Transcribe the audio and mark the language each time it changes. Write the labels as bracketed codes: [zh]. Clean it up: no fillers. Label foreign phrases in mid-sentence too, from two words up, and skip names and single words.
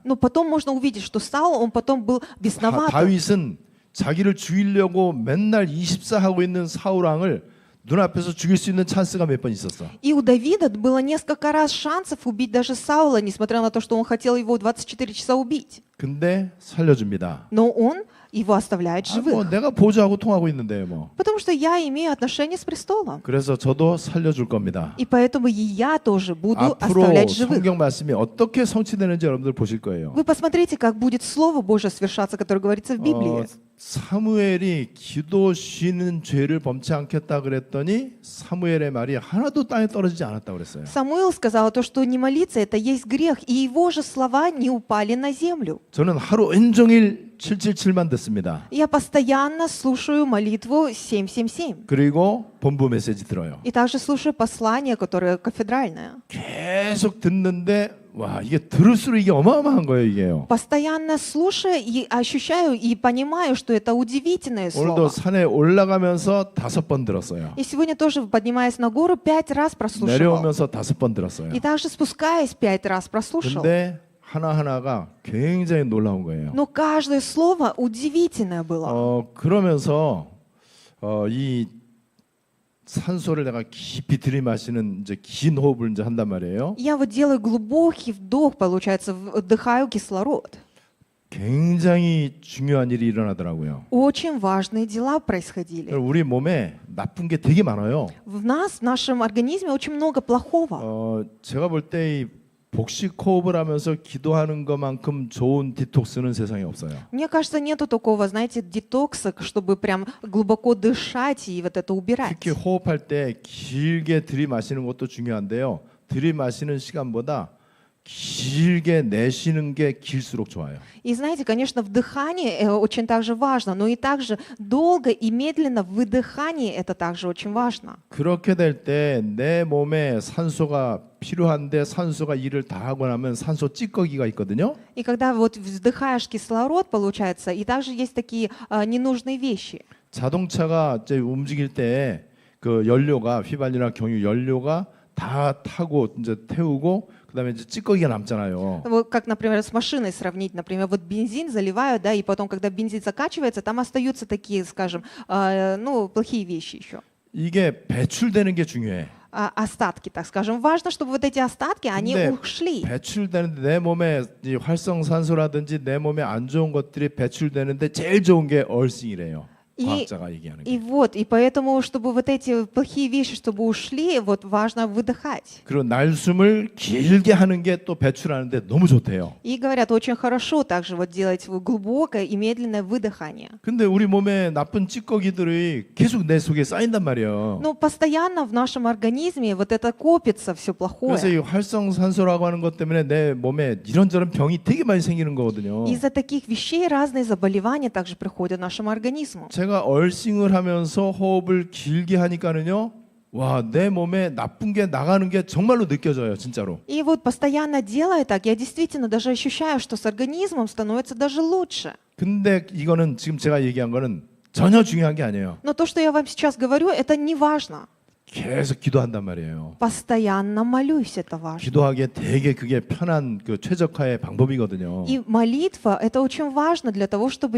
[ru] Но потом можно увидеть, что Саул, он потом был бесноватым. [ko] 다윗은 자기를 죽이려고 맨날 24 하고 있는 사울 왕을 눈앞에서 죽일 수 있는 찬스가 몇 번 있었어. [ru] И у Давида было несколько раз шансов убить даже Саула, несмотря на то, что он хотел его 24 часа убить. [ko] 근데 살려줍니다. [ru] Но он его оставляет [ko] 뭐 [ru] живых. [ko] 내가 보좌하고 통하고 있는데 뭐. [ru] Потому что я имею отношение с престолом. [ko] 그래서 저도 살려줄 겁니다. [ru] И поэтому и я тоже буду [ko] 앞으로 [ru] оставлять живых. [ko] 성경 말씀이 어떻게 성취되는지 여러분들 보실 거예요. [ru] Вы посмотрите, как будет Слово Божье свершаться, которое говорится в Библии. [ko] 사무엘이 기도 쉬는 죄를 범치 않겠다 그랬더니 사무엘의 말이 하나도 땅에 떨어지지 않았다 그랬어요. [ru] Самуил сказал то, что не молиться — это есть грех, и его же слова не упали на землю. [ko] 저는 하루 온종일 777만 듣습니다. [ru] Я постоянно слушаю молитву 777. [ko] 그리고 본부 메시지 들어요. [ru] И также слушаю послание, которое кафедральное. [ko] 계속 듣는데 와 이게 들을수록 이게 어마어마한 거예요 이게요. [ru] Постоянно слушая и ощущаю и понимаю, что это удивительное [ko] 오늘도 [ru] слово. [ko] 산에 올라가면서 5번 들었어요. [ru] И сегодня тоже, поднимаясь на гору, 5 раз прослушивал. [ko] 내려오면서 5번 들었어요. [ru] И также спускаясь 5 раз прослушал. [ko] 근데 하나하나가 굉장히 놀라운 거예요. [ru] Но каждое слово удивительное было. [ko] 그러면서 이 산소를 내가 깊이 들이마시는 이제 긴 호흡을 이제 한단 말이에요. [ru] Я вот делаю глубокий вдох, получается, вдыхаю кислород. [ko] 굉장히 중요한 일이 일어나더라고요. [ru] Очень важные дела происходили. [ko] 우리 몸에 나쁜 게 되게 많아요. [ru] В нас, в нашем организме очень много плохого. [ko] 제가 볼 때 이 복식 호흡을 하면서 기도하는 것만큼 좋은 디톡스는 세상에 없어요. [ru] Мне кажется, нету такого, знаете, детокса, чтобы прям глубоко дышать и вот это убирать. [ko] 특히 호흡할 때 길게 들이마시는 것도 중요한데요. 들이마시는 시간보다 길게 내쉬는 게 길수록 좋아요. [ru] И знаете, конечно, вдыхание очень также важно, но и также долго и медленно выдыхание это также очень важно. [ko] 그렇게 될 때 내 몸에 산소가 필요한데 산소가 일을 다 하고 나면 산소 찌꺼기가 있거든요. [ru] И когда вот вдыхаешь кислород, получается, и также есть такие ненужные вещи. [ko] 자동차가 이제 움직일 때 그 연료가 휘발유나 경유 연료가 다 타고 이제 태우고 그다음에 이제 찌꺼기가 남잖아요. [ru] Вот как, например, с машиной сравнить, например, вот бензин заливают, да, и потом, когда бензин закачивается, там остаются такие, скажем, ну, плохие вещи еще. [ko] 이게 배출되는 게 중요해. [ru] Остатки, так скажем. Важно, чтобы вот эти остатки, они ушли. [ko] 배출되는데 내 몸에 이 활성산소라든지 내 몸에 안 좋은 것들이 배출되는데 제일 좋은 게 얼싱이래요. 과학자가 얘기하는 게. [ru] И вот, и поэтому, чтобы вот эти плохие вещи, чтобы ушли, вот важно выдыхать. [ko] 그리고 날숨을 길게 하는 게 또 배출하는데 너무 좋대요. [ru] И говорят, очень хорошо также вот делать глубокое и медленное выдыхание. [ko] 근데 우리 몸에 나쁜 찌꺼기들이 계속 내 속에 쌓인단 말이에요. [ru] Но постоянно в нашем организме вот это копится все [ko] 그래서 이 [ru] плохое. [ko] 활성산소라고 하는 것 때문에 내 몸에 이런저런 병이 되게 많이 생기는 거거든요. [ru] Из-за таких вещей разные заболевания также приходят нашему организму. [ko] 제가 얼싱을 하면서 호흡을 길게 하니까는요. 와, 내 몸에 나쁜 게 나가는 게 정말로 느껴져요, 진짜로. [ru] И вот постоянно делая так, я действительно даже ощущаю, что с организмом становится даже лучше. [ko] 근데 이거는 지금 제가 얘기한 거는 전혀 중요한 게 아니에요. [ru] Но то, что я вам сейчас говорю, это не важно. [ko] 계속 기도한단 말이에요. [ru] Постоянно молюсь, это важно. [ko] 기도하기에 되게 그게 편한 그 최적화의 방법이거든요. [ru] И молитва — это очень важно для того, чтобы